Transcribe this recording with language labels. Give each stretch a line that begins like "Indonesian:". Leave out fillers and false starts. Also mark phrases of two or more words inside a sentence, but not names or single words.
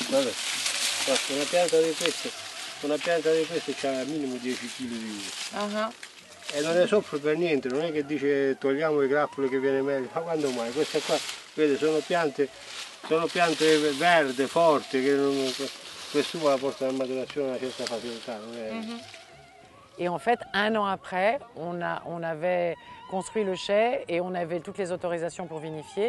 Italian: Guarda, guarda, una pianta di queste c'ha minimo 10 kg di uva. E non ne soffre per niente, non è che dice togliamo le grappole che viene meglio, ma quando mai? Queste qua, vede, sono piante verdi, forti, che quest'uva la porta alla maturazione a una certa facilità. Non è...
French: Et en fait, un an après, on avait construit le chai et on avait toutes les autorisations pour vinifier.